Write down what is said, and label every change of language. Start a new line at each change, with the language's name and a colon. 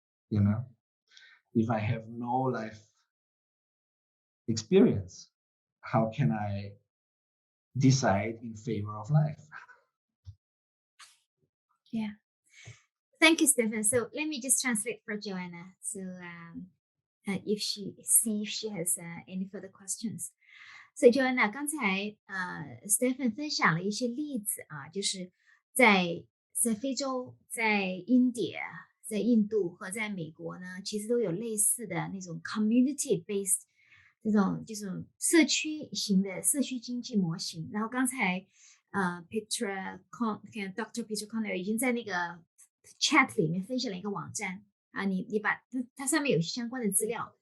English: You know, if I have no life experience, how can I decide in favor of life? Yeah. Thank you, Stephen. So let me just translate for Joanna. So if she has any further questions.
Chinese: 所以 Joanna 刚才Stephen 分享了一些例子啊，就是在非洲、在印度、在印度和在美国呢，其实都有类似的那种 community based 这种社区型的社区经济模型。然后刚才Petra Dr. Petra Connor 已经在那个 chat 里面分享了一个网站啊，你把它上面有相关的资料。